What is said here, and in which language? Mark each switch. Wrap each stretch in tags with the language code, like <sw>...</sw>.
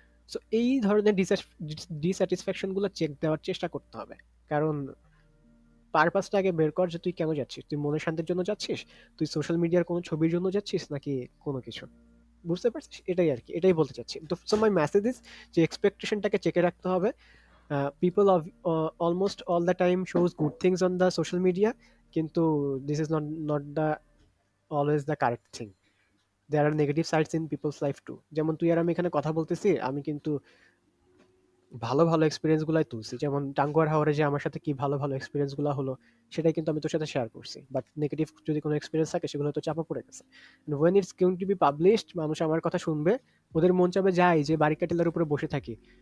<bn>So এই ধরনের dissatisfaction গুলো চেক দেওয়ার চেষ্টা করতে হবে। কারণ পারপাসটা আগে বের কর যে তুই কেন যাচ্ছিস, তুই মনের শান্তির জন্য যাচ্ছিস, তুই সোশ্যাল মিডিয়ার কোনো ছবির জন্য যাচ্ছিস, নাকি কোনো কিছু। বুঝতে পারছিস? এটাই আর কি, এটাই বলতে চাচ্ছি। তো</bn> <en>so my message is</en> <bn>যে এক্সপেকটেশনটাকে চেকে রাখতে হবে।</bn> <en>People of almost all the time shows good things on the social media, কিন্তু this is not the always the correct thing. There are negative sides in people's life too.</en> <bn>যেমন তুই আর আমি এখানে কথা বলতেছি, আমি কিন্তু ভালো ভালো এক্সপিরিয়েন্স গুলাই তুলছি, যেমন টাঙ্গুয়ার হাওরে যে আমার সাথে কি ভালো ভালো এক্সপিরিয়েন্স গুলো হলো সেটাই কিন্তু আমি তোর সাথে শেয়ার করছি। বাট নেগেটিভ যদি কোনো এক্সপিরিয়েন্স থাকে সেগুলো তো চাপা পড়ে গেছে।</bn> <en>when it's going to be published,</en> <bn>মানুষ আমার কথা শুনবে, ওদের মন চাবে যাই যে বারিকা উপরে বসে থাকি।</bn>